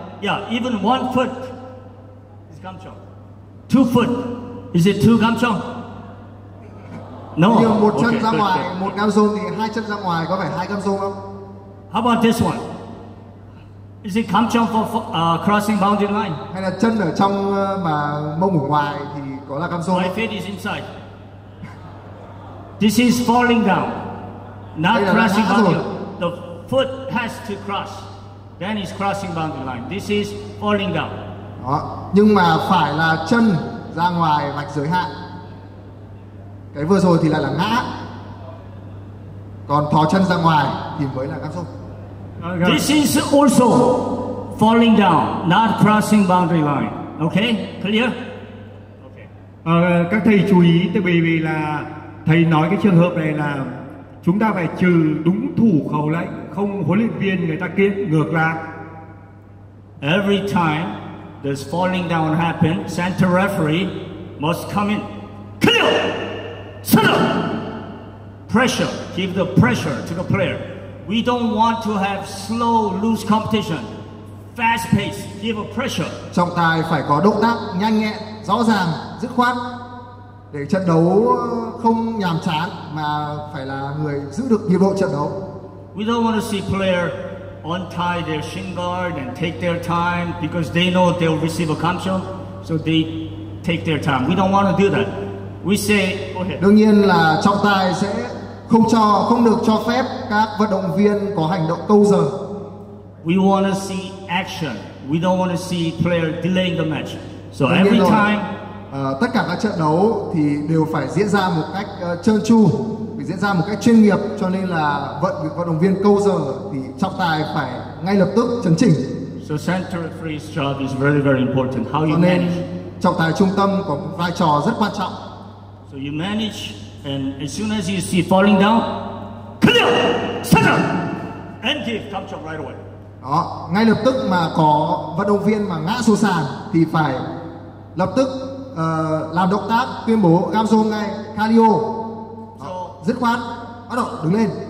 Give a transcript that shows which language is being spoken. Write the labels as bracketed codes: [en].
[en] Yeah, even 1 foot is kamchong. 2 foot, is it 2 kamchong? No. [vi] Như một chân ra ngoài, một gam rôm thì 2 chân ra ngoài có phải 2 gam rôm không? [en] How about this one? Is it kamchong for crossing boundary line? [vi] Hay là chân ở trong mà mông ở ngoài thì có là gam rôm? [en] My feet is inside. This is falling down, not crossing boundary line. The foot has to cross, then it's crossing boundary line. This is falling down. [vi] Đó. Nhưng mà phải là chân ra ngoài vạch giới hạn. Cái vừa rồi thì lại là ngã, còn thò chân ra ngoài thì mới là gam rôm. [en] This is also falling down, not crossing boundary line. Okay, clear? Okay. [vi] Các thầy chú ý, tại vì là thầy nói cái trường hợp này là chúng ta phải trừ đúng thủ khẩu lệnh, không huấn luyện viên người ta kiện ngược lại. [en] Every time there's falling down happen, center referee must come in. Clear! Set up! Pressure. Give the pressure to the player. We don't want to have slow, loose competition. Fast pace. Give a pressure. [vi] Trọng tài phải có động tác nhanh nhẹn, rõ ràng, dứt khoát để trận đấu không nhàm chán mà phải là người giữ được nhịp độ trận đấu. [en] We don't want to see player untie their shin guard and take their time because they know they'll receive a kamchong, so they take their time. We don't want to do that. We say, go ahead. [vi] Đương nhiên là trọng tài sẽ không được cho phép các vận động viên có hành động câu giờ. [en] We want to see action. We don't want to see player delaying the match. So every time [vi] tất cả các trận đấu thì đều phải diễn ra một cách trơn tru, phải diễn ra một cách chuyên nghiệp, cho nên là vận động viên câu giờ thì trọng tài phải ngay lập tức chấn chỉnh. [en] So center referee's job is very, very important. How you manage. [vi] Trọng tài trung tâm có một vai trò rất quan trọng. [en] So you manage, and as soon as you see falling down, clear, center, and give kamchong right away. [vi] Đó, ngay lập tức mà có vận động viên mà ngã xuống sàn thì phải lập tức làm động tác tuyên bố gam rôm ngay, cardio. Dứt khoát, bắt đầu đứng lên.